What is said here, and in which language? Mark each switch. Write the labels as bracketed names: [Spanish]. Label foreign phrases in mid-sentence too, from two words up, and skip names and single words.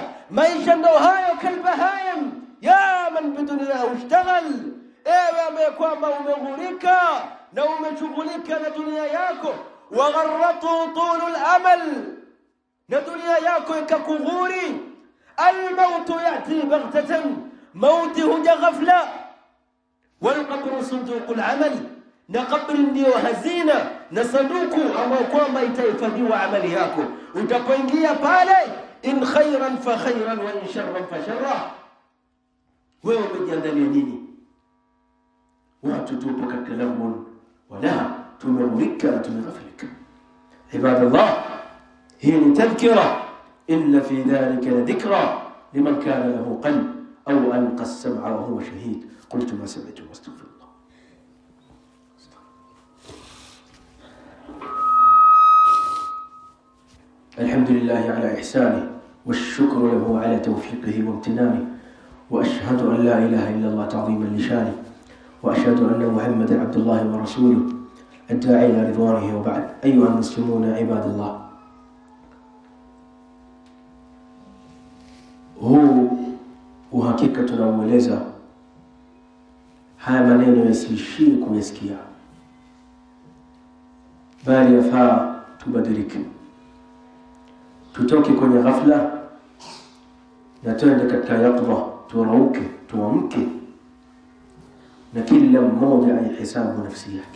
[Swahili] maisha ndo hayo kalbahayim. [Arabic] يا من بدنياه اشتغل, [Swahili] ewe ambaye kwamba umeghurika na umeshughulika na dunia yako, [Arabic] وغره طول الأمل, [Swahili] na dunia yako ikakughuri. [Arabic] الموت يأتي بغتة, [Swahili] mauti huja ghafla. [Arabic] والقبر صندوق العمل, [Swahili] na kabri ndio hazina na sanduku ambayo kwamba itahifadhiwa amali yako. Utapoingia pale, [Arabic] إن خيرا فخير وإن شرا فشر. [Swahili] wewe umejiandalia nini? watu tupo katika lamun wala tumeghurika na tumeghafilika. ibadallah, hii ni tadhkira, [Arabic] إن في ذلك لذكرى لمن كان له قلب أو ألقى السمع وهو شهيد. قلت ما سمعت وأستغفر الله. الحمد لله على إحسانه، والشكر له على توفيقه وامتنانه، وأشهد أن لا إله إلا الله تعظيما لشانه، وأشهد أن محمدا عبد الله ورسوله الداعي إلى رضوانه. وبعد، أيها المسلمون عباد الله، [Swahili] huu uhakika tunaueleza, haya maneno yasiishie kuyasikia, bali yafaa tubadilike, tutoke kwenye ghafla na tuende katika yaqdha, turauke, tuamke, na kila mmoja aihisabu nafsi yake.